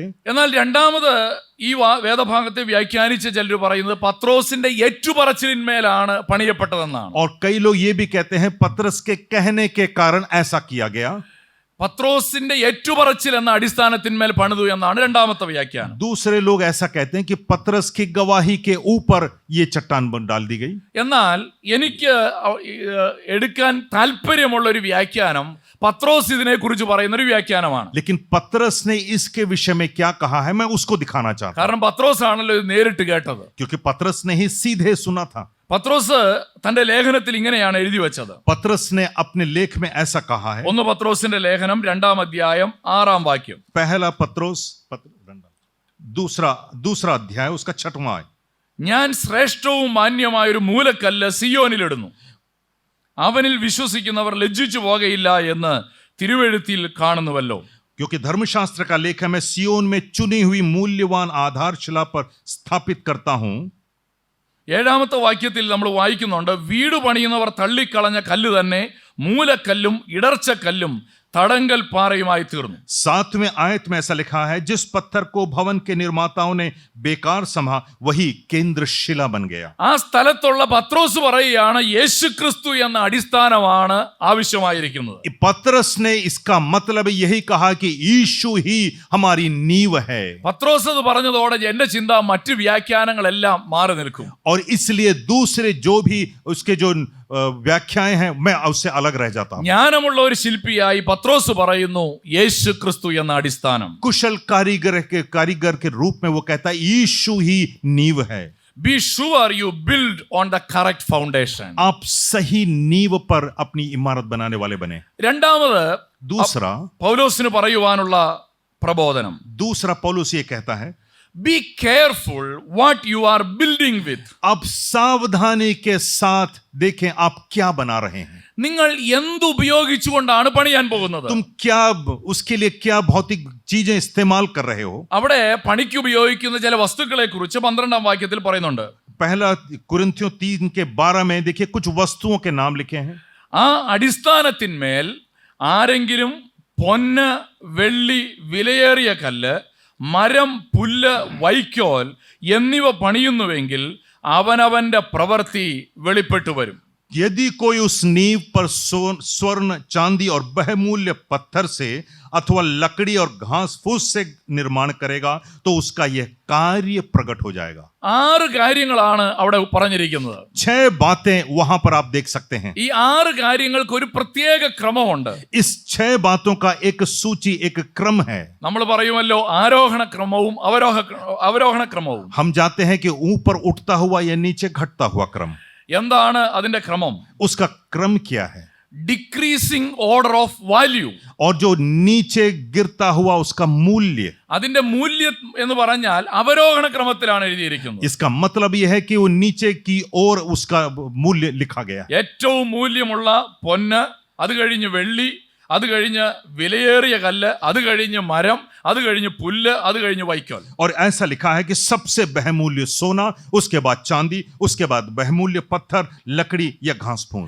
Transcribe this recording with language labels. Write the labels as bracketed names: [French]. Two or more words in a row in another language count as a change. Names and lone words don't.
[Malayalam] എന്നാൽ രണ്ടാമത് ഈ വേദഭാഗത്തെ വ്യാഖ്യാനിച്ച ചിലർ പറയുന്നത് പത്രോസിന്റെ ഏറ്റുപറച്ചിലിന്മേലാണ് പണിയപ്പെട്ടതെന്നാണ്. [Hindi] और कई लोग ये भी कहते हैं पतरस के कहने के कारण ऐसा किया गया. [Malayalam] പത്രോസിന്റെ ഏറ്റുപറച്ചിൽ എന്ന അടിസ്ഥാനത്തിന്മേൽ പണിതു എന്നാണ് രണ്ടാമത്തെ വ്യാഖ്യാനം. [Hindi] दूसरे लोग ऐसा कहते हैं कि पतरस की गवाही के ऊपर ये चट्टान डाल दी गई. [Malayalam] എന്നാൽ എനിക്ക് എടുക്കാൻ താല്പര്യമുള്ള ഒരു വ്യാഖ്യാനം പത്രോസ് ഇതിനെ കുറിച്ച് പറയുന്ന ഒരു വ്യാഖ്യാനമാണ്. [Hindi] लेकिन पतरस ने इसके विषय में क्या कहा है मैं उसको दिखाना चाहता हूं. [Malayalam] കാരണം പത്രോസ് ആണല്ലോ ഇത് നേരിട്ട് കേട്ടത്. [Hindi] क्योंकि पतरस ने ही सीधे सुना था. [Malayalam] പത്രോസ് തന്റെ ലേഖനത്തിൽ ഇങ്ങനെയാണ് എഴുതി വെച്ചത്. [Hindi] पतरस ने अपने लेख में ऐसा कहा है. [Malayalam] 1 പത്രോസിന്റെ ലേഖനം 2-ാം അധ്യായം 6-ാം വാക്യം. [Hindi] पहला पत्रोस दूसरा अध्याय उसका 6वां. [Malayalam] ഞാൻ ശ്രേഷ്ഠവും മാന്യമായൊരു മൂലക്കല്ല് സിയോനിലിടുന്നു, അവനിൽ വിശ്വസിക്കുന്നവർ ലജ്ജിച്ചു പോകയില്ല എന്ന് തിരുവെഴുത്തിൽ കാണുന്നുവല്ലോ. [Hindi] क्योंकि धर्मशास्त्र का लेख है मैं सियोन में चुनी हुई मूल्यवान आधारशिला पर स्थापित करता हूं. [Malayalam] 7-ാമത്തെ വാക്യത്തിൽ നമ്മൾ വായിക്കുന്നുണ്ട്, വീട് പണിയുന്നവർ തള്ളിക്കളഞ്ഞ കല്ല് തന്നെ മൂലക്കല്ലും ഇടർച്ചക്കല്ലും തടങ്കൽ പാറയുമായി തീർന്നു. [Hindi] 7वें आयत में ऐसा लिखा है, जिस पत्थर को भवन के निर्माताओं ने बेकार समझा वही केंद्र शिला बन गया. [Malayalam] ആ സ്ഥലത്തുള്ള പത്രോസ് പറയുകയാണ് യേശുക്രിസ്തു എന്ന അടിസ്ഥാനമാണ് ആവശ്യമായിരിക്കുന്നത്. [Hindi] पतरस ने इसका मतलब यही कहा कि यीशु ही हमारी नींव है. [Malayalam] പത്രോസ് അത് പറഞ്ഞതോടെ എന്റെ ചിന്ത മറ്റു വ്യാഖ്യാനങ്ങളെല്ലാം മാറി നിൽക്കും. [Hindi] और इसलिए दूसरे जो भी उसके जो व्याख्याएं हैं मैं उससे अलग रह जाता हूं. [Malayalam] ജ്ഞാനമുള്ള ഒരു ശില്പിയായി പത്രോസ് പറയുന്നു യേശുക്രിസ്തു എന്ന അടിസ്ഥാനം. [Hindi] कुशल कारीगर के रूप में वो कहता है यीशु ही नींव है. [English] Be sure you build on the correct foundation. [Hindi] आप सही नींव पर अपनी इमारत बनाने वाले बने. [Malayalam] രണ്ടാമത് [Hindi] दूसरा [Malayalam] പൗലോസിന് പറയുവാനുള്ള പ്രബോധനം, [Hindi] दूसरा पौलुस ये कहता है, [English] be careful what you are building with. [Hindi] अब सावधानी के साथ देखें आप क्या बना रहे हैं. [Malayalam] നിങ്ങൾ എന്തുപയോഗിച്ചുകൊണ്ടാണ് പണിയാൻ പോകുന്നത്? [Hindi] तुम क्या उसके लिए क्या भौतिक चीजें इस्तेमाल कर रहे हो. [Malayalam] അവിടെ പണിക്ക് ഉപയോഗിക്കുന്ന ചില വസ്തുക്കളെ കുറിച്ച് 12-ാം വാക്യത്തിൽ പറയുന്നുണ്ട്. [Hindi] पहला कुरिन्थियों 3:12 में देखिए कुछ वस्तुओं के नाम लिखे हैं. [Malayalam] ആ അടിസ്ഥാനത്തിന്മേൽ ആരെങ്കിലും പൊന്ന്, വെള്ളി, വിലയേറിയ കല്ല്, മരം, പുല്ല്, വൈക്കോൽ എന്നിവ പണിയുന്നുവെങ്കിൽ അവനവന്റെ പ്രവൃത്തി വെളിപ്പെട്ടു വരും. [Hindi] यदि कोई उस नींव पर स्वर्ण, चांदी और बहुमूल्य पत्थर से अथवा लकड़ी और घास फूस से निर्माण करेगा तो उसका यह कार्य प्रकट हो जाएगा. [Malayalam] 6 കാര്യങ്ങളാണ് അവിടെ പറഞ്ഞിരിക്കുന്നത്. [Hindi] 6 बातें वहां पर आप देख सकते हैं. [Malayalam] ഈ 6 കാര്യങ്ങൾക്ക് ഒരു പ്രത്യേക ക്രമമുണ്ട്. [Hindi] इस 6 बातों का एक सूची, एक क्रम है. [Malayalam] നമ്മൾ പറയുമല്ലോ ആരോഹണ ക്രമവും അവരോഹണ ക്രമവും. [Hindi] हम जानते हैं कि ऊपर उठता हुआ या नीचे घटता हुआ क्रम. [Malayalam] എന്താണ് അതിന്റെ ക്രമം? [Hindi] उसका क्रम क्या है? [English] decreasing order of value. [Hindi] और जो नीचे गिरता हुआ उसका मूल्य. [Malayalam] അതിന്റെ മൂല്യം എന്ന് പറഞ്ഞാൽ അവരോഹണ ക്രമത്തിലാണ് എഴുതിയിരിക്കുന്നത്. [Hindi] इसका मतलब यह है कि वो नीचे की ओर उसका मूल्य लिखा गया. [Malayalam] ഏറ്റവും മൂല്യമുള്ള പൊന്ന്, അത് കഴിഞ്ഞ് വെള്ളി, അത് കഴിഞ്ഞ് വിലയേറിയ കല്ല്, അത് കഴിഞ്ഞ് മരം, അത് കഴിഞ്ഞ് പുല്ല്, അത് കഴിഞ്ഞ് വൈക്കോൽ. [Hindi] और ऐसा लिखा है कि सबसे बहुमूल्य सोना, उसके बाद चांदी, उसके बाद बहुमूल्य पत्थर, लकड़ी या घास फूस.